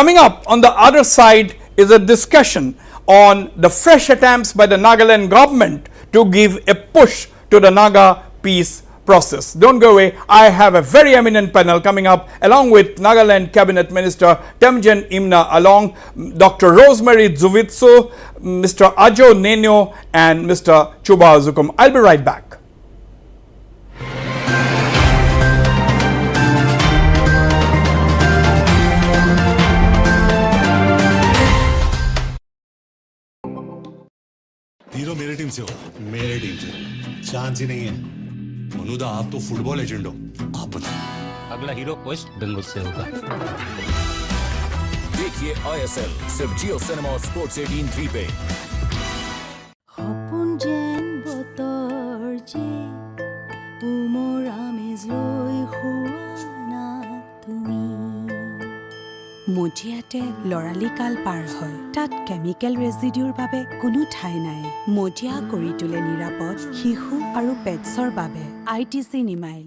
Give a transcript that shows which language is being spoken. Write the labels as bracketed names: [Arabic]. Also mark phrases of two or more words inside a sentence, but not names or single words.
[English] Coming up on the other side is a discussion on the fresh attempts by the Nagaland government to give a push to the Naga peace process. Don't go away. I have a very eminent panel coming up along with Nagaland Cabinet Minister Temjen Imna along Dr. Rosemary Zuvitsu, Mr. Ajo Nenyo and Mr. Chuba Zukum. I'll be right back. [Hindi] हीरो मेरे टीम से होगा मेरे टीम से चांस ही नहीं है मनुदा आप तो फुटबॉल एजेंट हो आप बताओ अगला हीरो वेस्ट बंगाल से होगा देखिए ISL सिर्फ जियो सिनेमा और स्पोर्ट्स 18 3 पे [Assamese] সপোন যেন বতৰ যে উমৰ আমেজ লৈ হোৱা তুমি মজিয়াতে লৰালি কাল পাৰ হয় তাত [English] chemical residue [Assamese] বাবে কোনো ঠাই নাই মজিয়া কৰি তোলে নিৰাপদ শিশু আৰু পেটছৰ বাবে ITC নিমাইল